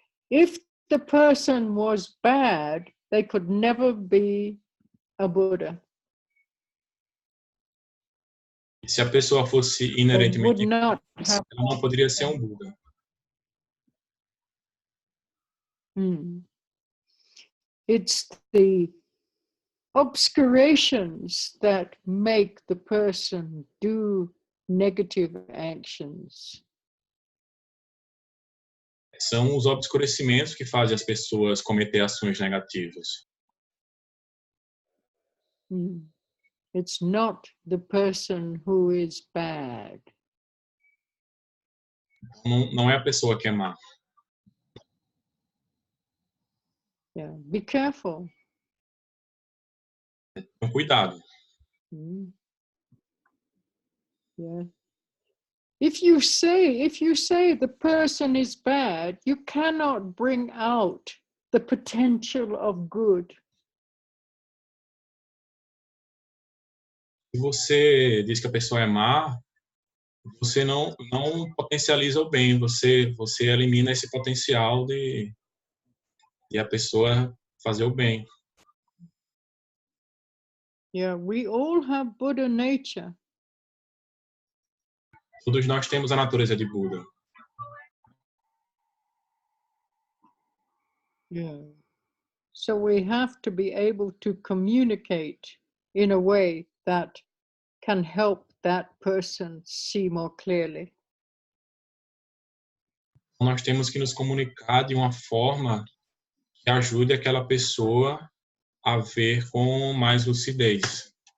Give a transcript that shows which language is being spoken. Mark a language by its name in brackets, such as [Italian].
[English] If the person was bad, they could never be a Buddha. [Portuguese] Se a pessoa fosse inerentemente, ela não poderia ser um Buda. [English] It's the obscurations that make the person do negative actions. [Portuguese] São os obscurecimentos que fazem as pessoas cometer ações negativas. [English] It's not the person who is bad. [Portuguese] Não é a pessoa que é má. [English] Yeah, be careful. [Portuguese] Então, cuidado. [English] Yeah. If you say the person is bad, you cannot bring out the potential of good. [Portuguese] Se você diz que a pessoa é má, você não potencializa o bem, você elimina esse potencial de a pessoa fazer o bem. [English] Yeah, we all have Buddha nature. [Portuguese] Todos nós temos a natureza de Buda. [English] Yeah. So we have to be able to communicate in a way that can help that person see more clearly. [Portuguese] Nós temos que nos comunicar de uma forma que ajude aquela pessoa a ver com mais lucidez.